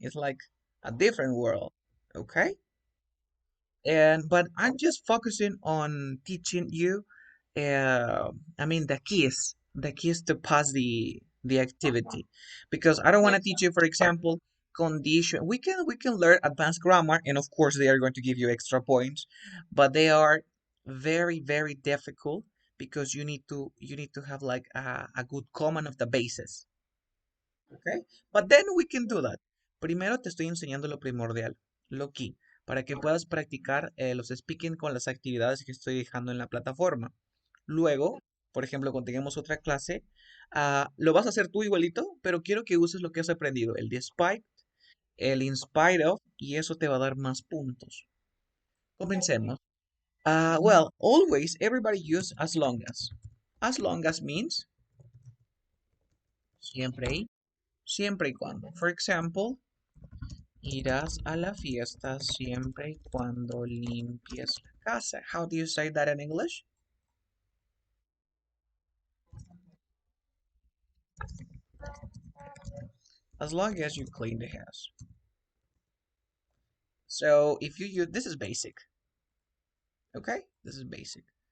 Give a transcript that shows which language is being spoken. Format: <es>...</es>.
<en>It's like a different world. Okay? And but I'm just focusing on teaching you the keys to pass the activity, because I don't want to teach you, for example, condition. We can learn advanced grammar, and of course they are going to give you extra points, but they are very very difficult because you need to have like a good command of the basis. Okay, but then we can do that.</en> <es>Primero te estoy enseñando lo primordial, lo key, para que puedas practicar los speaking con las actividades que estoy dejando en la plataforma. Luego, por ejemplo, cuando tengamos otra clase, lo vas a hacer tú igualito, pero quiero que uses lo que has aprendido, el despite, el in spite of, y eso te va a dar más puntos. Comencemos.</es> <en>Well, always everybody use as long as. As long as means</en> <es>siempre y cuando.</es> <en>For example,</en> <es>irás a la fiesta siempre y cuando limpies la casa.</es> <en>How do you say that in English? As long as you clean the house. So if you use, this is basic, okay? This is basic.</en>